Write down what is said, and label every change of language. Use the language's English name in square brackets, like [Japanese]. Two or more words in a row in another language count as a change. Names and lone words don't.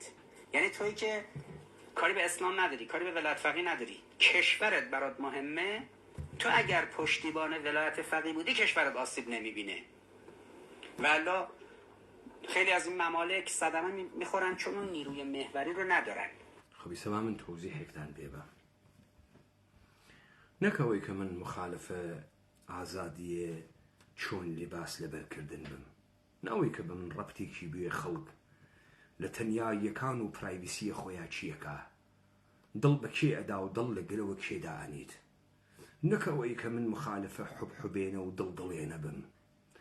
[Persian] یعنی تویی که کاری به اسلام نداری، کاری به ولایت فقیه نداری، کشورت برات مهمه، تو اگر پشتیبان ولایت فقیه بودی کشورت آسیب نمیبینه. والا خیلی از این ممالک صدمه میخورن چون اون نیروی محوری رو ندارن. [Central Kurdish] خب ایسا من توضیحێکتان بێبە نەکەوەی کە من مخالف ئازادیە چۆن لێباس لەبەرکردن بم، نەوەی کە بم ڕەبتێکی بوێ خەڵک لە تەنیاییەکان و پرایڤسیە خۆیان چیەکە، دڵ بە کێ ئەدا و دڵ لە گرەوە کێدا ئەنیت، نەکەوەی کە من مخالفە حوبحوبێنە و دڵدڵێنە بم.